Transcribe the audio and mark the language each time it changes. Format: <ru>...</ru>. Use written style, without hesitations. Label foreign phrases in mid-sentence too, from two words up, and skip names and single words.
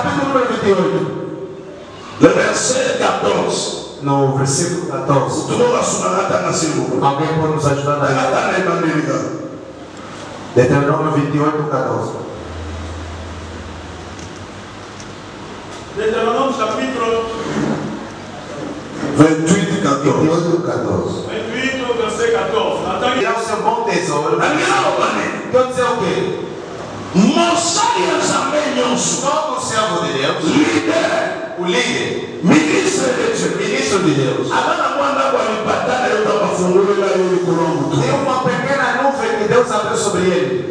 <pt>número 28.</pt> <fr>Le verset 14.</fr> <pt>No versículo 14. Alguém pode nos ajudar na Deuteronômio 28, 14.</pt> <fr>Deutéronome chapitre 28, 14.</fr> <pt>28, 14.</pt> <fr>28, verset 14.</fr> <pt>E é o seu bom tesouro. Quer dizer o quê? Todo servo de Deus, o líder, ministro de Deus, tem uma pequena nuvem que Deus abriu sobre ele.</pt>